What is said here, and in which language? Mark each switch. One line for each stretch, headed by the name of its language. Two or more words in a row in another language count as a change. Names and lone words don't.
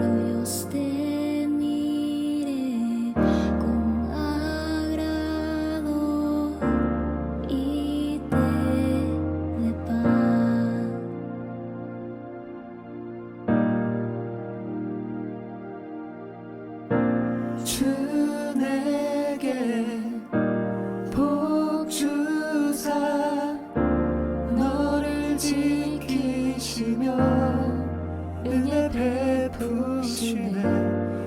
Spanish: Dios te mire con agrado y te dé paz.
Korean: 주 내게 복 주사 너를 지키시며 은혜 베푸시네.